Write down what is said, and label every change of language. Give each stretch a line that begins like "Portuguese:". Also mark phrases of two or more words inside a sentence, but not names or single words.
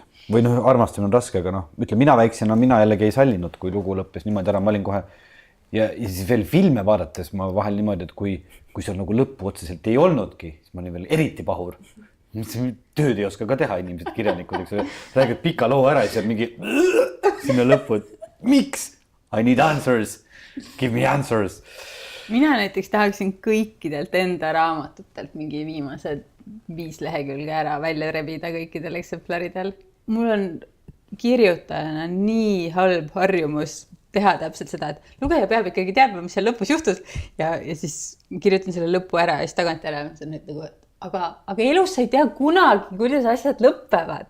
Estonian: Või armastamine on raske, aga ütle, mina väiksena, mina jällegi ei sallinud, kui lugu lõppes niimoodi ära, ma olin kohe ja siis veel filme vaadates ma vahel niimoodi, et kui seal nagu lõppu otseselt ei olnudki, siis ma olin veel eriti pahur. Tööd ei oska ka teha inimesed kirjanikud, eks räägid pika loo ära ja siis mingi sinna lõppu, et miks?
English: I need answers. Give me answers.
Estonian: Mina näiteks tahaksin kõikidelt enda raamatutelt mingi viimased 5 lehekülge ära välja rebida kõikidel eksemplaridel. Mul on kirjutajana nii halb harjumus teha täpselt seda, et lugeja peab ikkagi teadma, mis seal lõpus juhtus ja siis kirjutan selle lõpu ära ja siis tagantjärele mõtlen, et aga elus sa ei tea kunagi, kuidas asjad lõppevad.